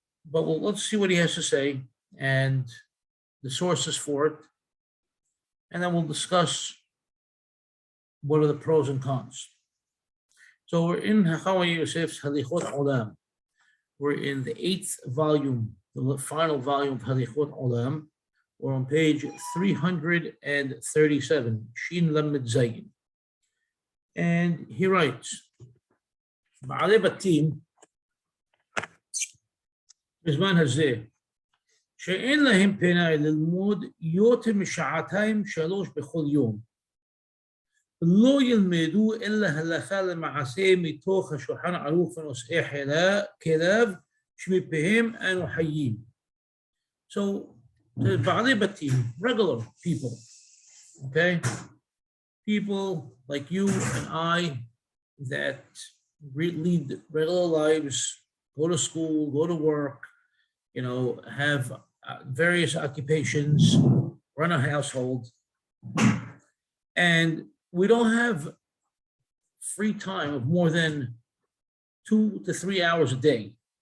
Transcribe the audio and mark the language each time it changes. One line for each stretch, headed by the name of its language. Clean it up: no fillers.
English: But let's see what he has to say and the sources for it, and then we'll discuss what are the pros and cons. So we're in Hakham Obadiah Yosef's Halachot Olam. We're in the 8th volume, the final volume of Halachot Olam. We're on page 337, Shin Lamed Zayin. And he writes,
Hebrew: בעלי בתים, בזמן הזה, שאין להם פנאי ללמוד יותר משעתיים שלוש בכל יום, לא ילמדו אלא הלכה למעשה מתוך השולחן ערוך ונושאי כליו שמפיהם אנו חיים.
English: So, the בעלי בתים, regular people, okay? People like you and I that lead regular lives, go to school, go to work, have various occupations, run a household, and we don't have free time of more than 2 to 3 hours a day.